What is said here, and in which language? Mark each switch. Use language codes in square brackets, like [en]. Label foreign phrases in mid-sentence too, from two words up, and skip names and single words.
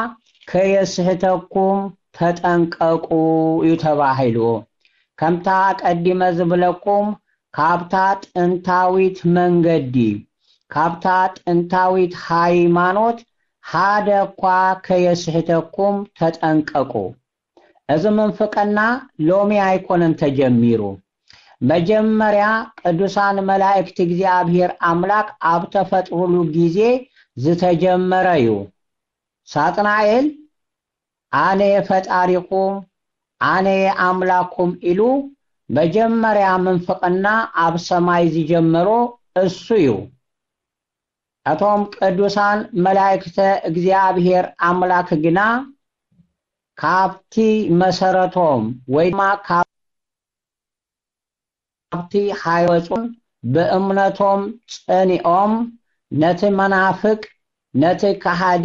[ti] ከየስህተኩም ተጠንቀቁ ይተባሂሉ ከምታ ቀዲመ ዝብለኩም ካብታ ጥንታዊት መንገዲ ካብታ ጥንታዊት ሃይማኖት ሓደኳ ከየስህተኩም ተጠንቀቁ እዚ መንፈቀና ሎሚ አይኮነን ተጀሚሩ መጀመሪያ ቅዱሳን መላእክት እግዚአብሔር አምላክ አብ ተፈጥሩሉ ጊዜ ዝተጀመረዩ ሳጥናኤል አነ ፈጣሪኩም አነ አምላኩም ኢሉ መጀመሪያ መንፈቀና አብ ሰማይ ዝጀመሮ እሱዩ አቶም ቅዱሳን መላእክት እግዚአብሔር አምላክ ግና ካብቲ መሰረቶም ወይማ ካብቲ ሃይወጹን በእምነቶም ጸኒኦም ነቲ መናፍቅ ነቲ ከሃዲ